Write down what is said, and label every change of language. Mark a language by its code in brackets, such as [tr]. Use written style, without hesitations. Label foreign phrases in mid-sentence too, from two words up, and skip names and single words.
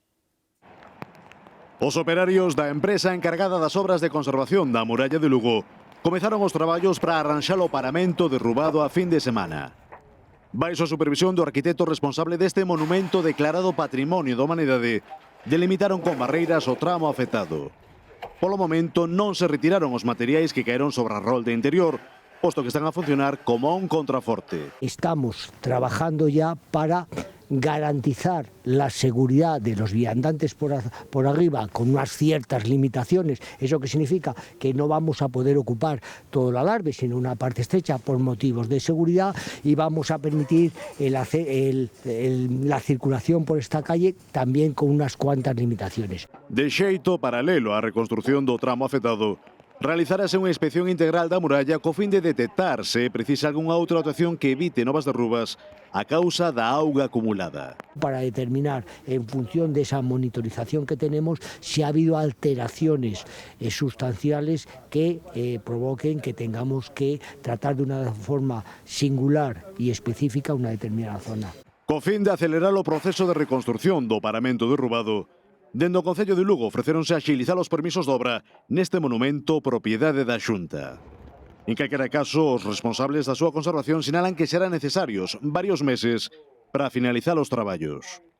[gl] Os operarios da empresa encargada das obras de conservación da Muralla de Lugo comezaron os traballos para arranxar o paramento derrubado a fin de semana. Baixo a supervisión do arquitecto responsable deste monumento declarado Patrimonio da Humanidade, delimitaron con barreiras o tramo afectado. Polo momento non se retiraron os materiais que caeron sobre a rolda interior, posto que están a funcionar como un contraforte. [es] Estamos trabajando ya para garantizar la seguridad de los viandantes por arriba con unas ciertas limitaciones. ¿Eso qué significa? Que no vamos a poder ocupar todo el alarbe, sino una parte estrecha por motivos de seguridad, y vamos a permitir la circulación por esta calle también con unas cuantas limitaciones. [gl] De xeito paralelo á reconstrucción do tramo afectado, realizarase unha inspección integral da muralla co fin de detectar se precisa algunha outra actuación que evite novas derrubas a causa da auga acumulada. [es] Para determinar, en función de esa monitorización que tenemos, si ha habido alteraciones sustanciales que provoquen que tengamos que tratar de una forma singular y específica una determinada zona. [gl] Co fin de acelerar o proceso de reconstrucción do paramento derrubado, dende o Concello de Lugo ofreceronse a axilizar os permisos de obra neste monumento propiedade da Xunta. En calquera caso, os responsables da súa conservación sinalan que serán necesarios varios meses para finalizar os traballos.